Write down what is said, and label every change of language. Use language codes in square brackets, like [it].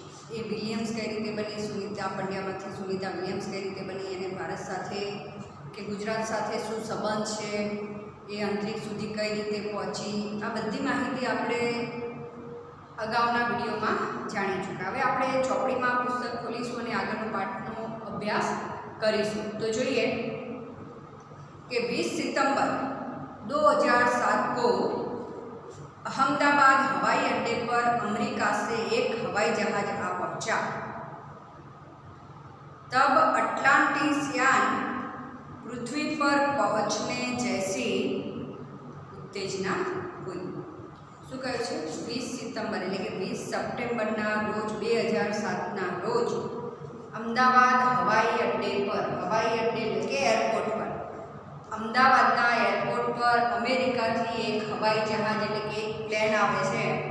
[gu] એ Williams કઈ રીતે બની, સુનિતા પંડ્યામાંથી સુનિતા વિલિયમ્સ કઈ રીતે બની, અને ભારત સાથે કે ગુજરાત સાથે શું સંબંધ છે, એ અંતરિક્ષ સુધી કઈ રીતે પહોંચી, આ બધી માહિતી આપણે અગાઉના વિડીયોમાં જાણી ચૂક્યા. હવે આપણે ચોપડીમાં પુસ્તક ખોલીશું અને આગળનો પાઠનો અભ્યાસ કરીશું. તો જોઈએ કે [hi] 20 सितंबर 2007 को अहमदाबाद हवाई अड्डे पर अमेरिका से एक हवाई जहाज आ पहुंचा. तब अटलांटिस यान पृथ्वी पर पहुंचने जैसी उत्तेजना हुई. [gu] શું કહે છે? 20 સિતંબર એટલે કે 20 સપ્ટેમ્બરના રોજ 2007ના રોજ અમદાવાદ હવાઈ અડ્ડે પર, હવાઈ અડ્ડે એટલે કે એરપોર્ટ પર, અમદાવાદના એરપોર્ટ પર અમેરિકાથી એક હવાઈ જહાજ એટલે કે એક પ્લેન આવે છે